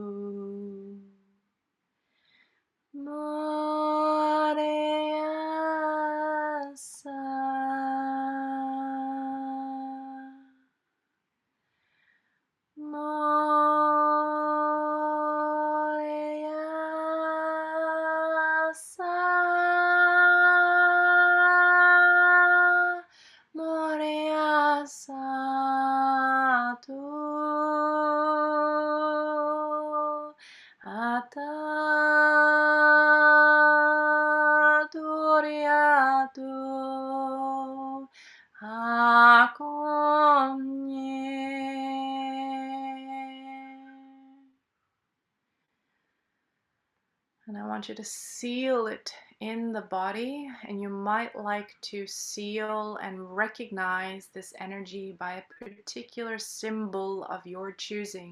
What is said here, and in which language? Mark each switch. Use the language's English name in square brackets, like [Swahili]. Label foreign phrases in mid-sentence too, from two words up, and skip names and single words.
[English] Maria Sa Moria Sa Moria Sa Tu Ata Turiatu And I want you to seal it in the body, and you might like to seal and recognize this energy by a particular symbol of your choosing.